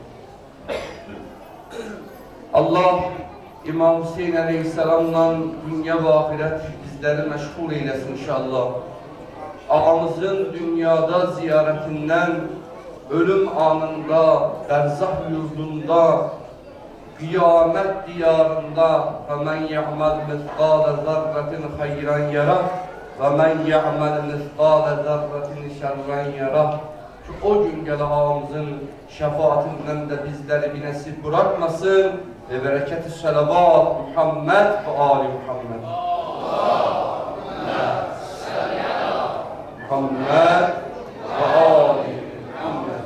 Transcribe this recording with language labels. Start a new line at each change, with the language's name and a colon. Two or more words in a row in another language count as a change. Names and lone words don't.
Turkish: Allah İmam Hüseyin Aleyhisselam'la dünya ve ahiret bizleri meşgul eylesin inşallah. Ağamızın dünyada ziyaretinden, ölüm anında, berzah yurdunda, kıyamet diyarında
Arabic: وَمَنْ يَعْمَلْ مِثْقَالَ ذَرَّةٍ خَيْرًا يَرَهُ وَمَنْ يَعْمَلْ مِثْقَالَ ذَرَّةٍ شَرًّا يَرَهُ.
Turkish: Şu o gün gelen ağamızın şefaatinden de bizleri bir nasip bırakmasın ve bereket-i selavat Muhammed ve Ali Muhammed. Muhammed ve Ali Muhammed.